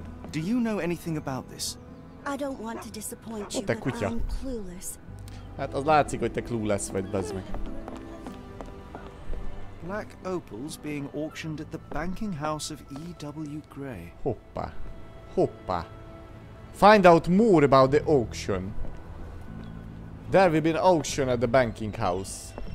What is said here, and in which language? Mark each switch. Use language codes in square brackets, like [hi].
[en] Do you know anything about this? I don't want to disappoint you, [hu] Ott egy [en] but [hu] kutya. [en] I'm clueless. [hu] Hát az látszik, hogy te clueless vagy, bazd meg. [en] Black opals being auctioned at the banking house of E.W. Gray. [hu] Hoppá. Hoppá. [en] Find out more about the auction. There will be an auction at the banking house.